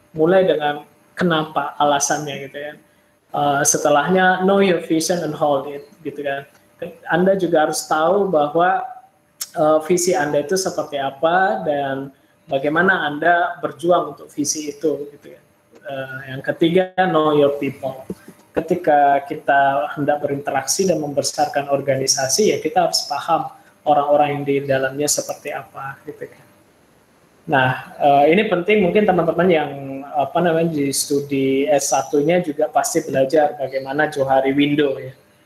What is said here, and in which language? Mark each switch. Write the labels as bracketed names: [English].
[Indonesian] Mulai dengan kenapa, alasannya gitu ya. Setelahnya know your vision and hold it gitu kan. Anda juga harus tahu bahwa visi Anda itu seperti apa dan bagaimana Anda berjuang untuk visi itu gitu ya. [English] Yang ketiga know your people. [Indonesian] Ketika kita hendak berinteraksi dan membesarkan organisasi, ya kita harus paham orang-orang yang di dalamnya seperti apa, gitu kan. Nah, ini penting mungkin teman-teman yang di studi S1-nya juga pasti belajar bagaimana Johari window ya.